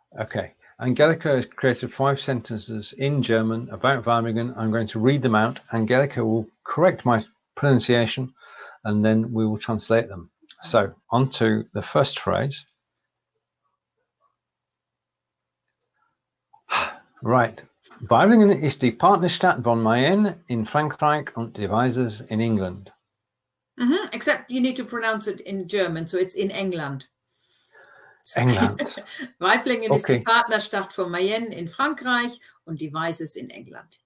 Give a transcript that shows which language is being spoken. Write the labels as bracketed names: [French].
[English] Okay. Angelika has created 5 sentences in German about Weiblichen. I'm going to read them out. Angelika will correct my pronunciation, and then we will translate them. So on to the first phrase. Right. [German] Weibringen ist die Partnerstadt von Mayenne in Frankreich und Devizes in England. [English] Except you need to pronounce it in German, so it's in England. [German] England. Weiblingen ist die Partnerstadt von Mayenne in Frankreich und Devizes in England.